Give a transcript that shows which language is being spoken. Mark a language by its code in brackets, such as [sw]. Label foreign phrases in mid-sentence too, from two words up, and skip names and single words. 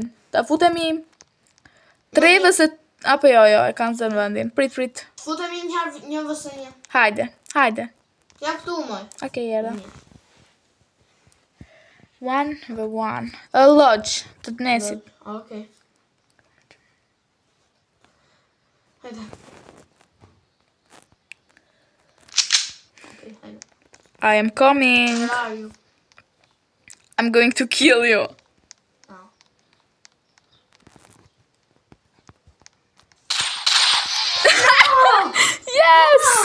[sq] Ta futemi 3 vs apo jo, e kanë zënë vendin. Prit. Futemi një vs një. Hajde. Ja këtu moj. Okej, era. 1v1. A lodge, të nesit. Okej. Hajde. [en] I am coming. Where are you? I'm going to kill you. Oh. Yes!